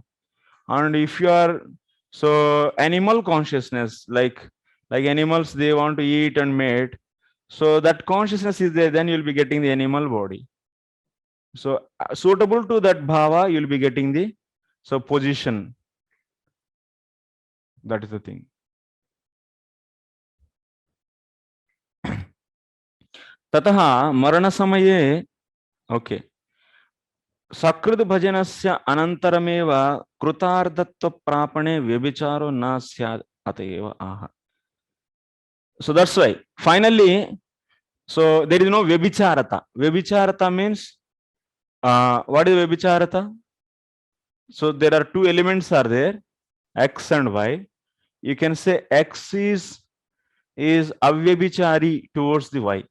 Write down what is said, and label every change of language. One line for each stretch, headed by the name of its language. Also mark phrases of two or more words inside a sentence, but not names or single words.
English: And if you are animal consciousness, like animals, they want to eat and mate, so that consciousness is there, then you'll be getting the animal body. So suitable to that bhava, you'll be getting the position. That is the thing.
Sanskrit: Tataha marana samaye, okay. Sakrut bhajanasya anantarameva krutardhatva prapane vyabhicharo na syad atayeva aha.
English: So that's why finally, so there is no vyabhicharata. Vyabhicharata means what is vyabhicharata? So there are two elements are there, X and Y. You can say X is avyabhichari towards the Y.